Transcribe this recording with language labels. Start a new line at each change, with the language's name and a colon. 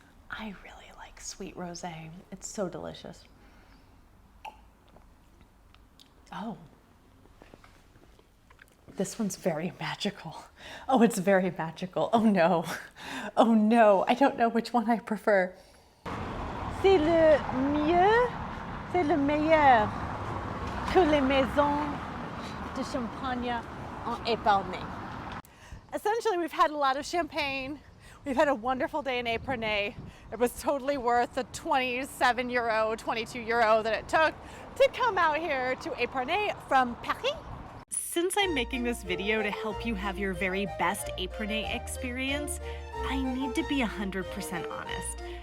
English: I really like sweet rosé. It's so delicious. Oh, this one's very magical. Oh, it's very magical. Oh no. Oh no, I don't know which one I prefer.
French: C'est le mieux, c'est le meilleur que les maisons de champagne en Epernay.
English: Essentially, we've had a lot of champagne. We've had a wonderful day in Epernay. It was totally worth the 27 euro, 22 euro that it took to come out here to Epernay from Paris. Since I'm making this video to help you have your very best Epernay experience, I need to be 100% honest.